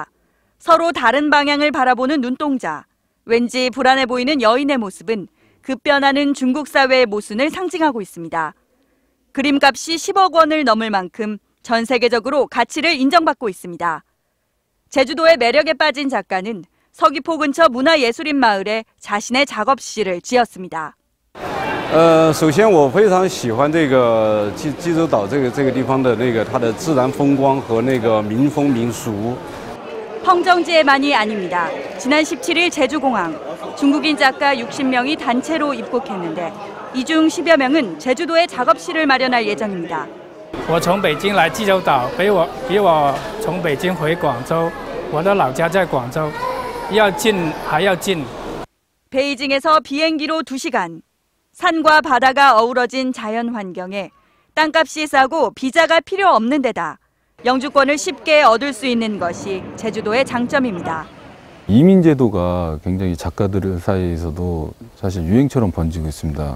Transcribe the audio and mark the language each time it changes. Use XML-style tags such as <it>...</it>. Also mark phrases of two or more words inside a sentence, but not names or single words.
<ko>서로 다른 방향을 바라보는 눈동자, 왠지 불안해 보이는 여인의 모습은 급변하는 중국 사회의 모순을 상징하고 있습니다. 그림값이 10억 원을 넘을 만큼 전 세계적으로 가치를 인정받고 있습니다. 제주도의 매력에 빠진 작가는 서귀포 근처 문화예술인 마을에 자신의 작업실을 지었습니다.</ko> <zh>首先我非常喜欢这个济州岛这个地方的它的自然风光和民风民俗。</zh> <ko>펑정지에만이 아닙니다. 지난 17일 제주공항, 중국인 작가 60명이 단체로 입국했는데 이 중 10여 명은 제주도에 작업실을 마련할 예정입니다.</ko> <zh>我从北京来济州岛，比我从北京回广州，我的老家在广州，要近还要近。</zh> <ko>베이징에서 비행기로 2시간. 산과 바다가 어우러진 자연 환경에 땅값이 싸고 비자가 필요 없는 데다 영주권을 쉽게 얻을 수 있는 것이 제주도의 장점입니다. 이민 제도가 굉장히 작가들 사이에서도 사실 유행처럼 번지고 있습니다.</ko>